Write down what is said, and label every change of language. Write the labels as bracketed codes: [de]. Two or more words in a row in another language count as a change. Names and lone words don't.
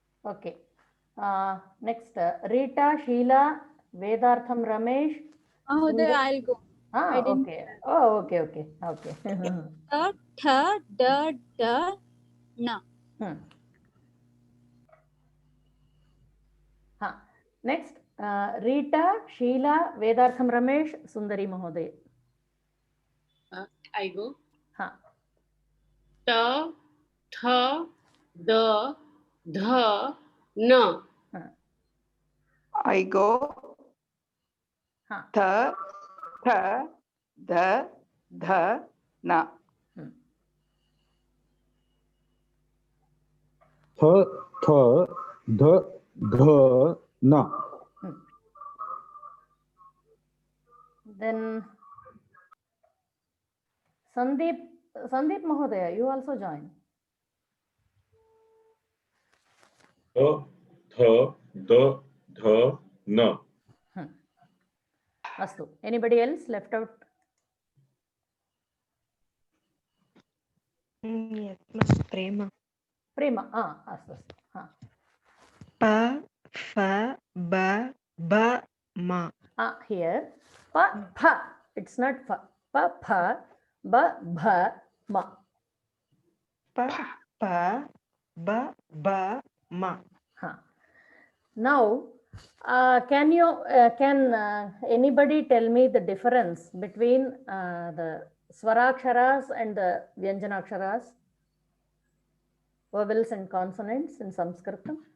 [en] Okay. Next, Rita, Sheila, Vedartham, Ramesh. [sa] Mahoday, [en] Sundar- I'll go. I didn't- Okay. Oh, okay. Ta, da, da, na. Next, Rita, Sheila, Vedartham, Ramesh, Sundari Mahoday. I go. Ha. Ta, tha, da, dha, na. I go. Tha, tha, da, dha, na. th, th, ध, ध, na. Then Sandeep Mahodaya, you also join. th, the, the, na. Astu. Anybody else left out? Yes, Prema. Prema. Astu. Pa, fa, ba, ba, ma. Here, pa, pha. It's not fa. Pa, pha, ba, bha, ma. Pa, pa, ba, ba, ma. Now, can anybody tell me the difference between the swaraksharas and the vyanjanaksharas, vowels and consonants in Sanskritam?